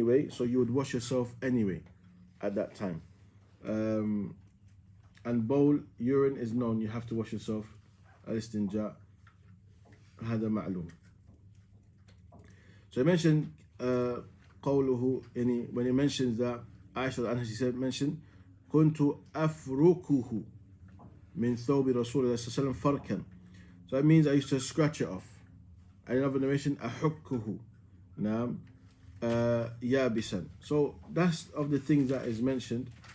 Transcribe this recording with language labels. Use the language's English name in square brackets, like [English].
[English] So you would wash yourself anyway at that time. And bowl, urine is known, you have to wash yourself. Al-istinja, [Arabic] هذا معلوم. [English] So he mentioned قوله, when he mentions that Aisha anha, she mentioned [Arabic] كنت أفركه من ثوب رسول الله صلى الله عليه وسلم فركا. [English] So that means I used to scratch it off. And another narration [Arabic] أحكه نعم يابسا. [English] So that's of the things that is mentioned.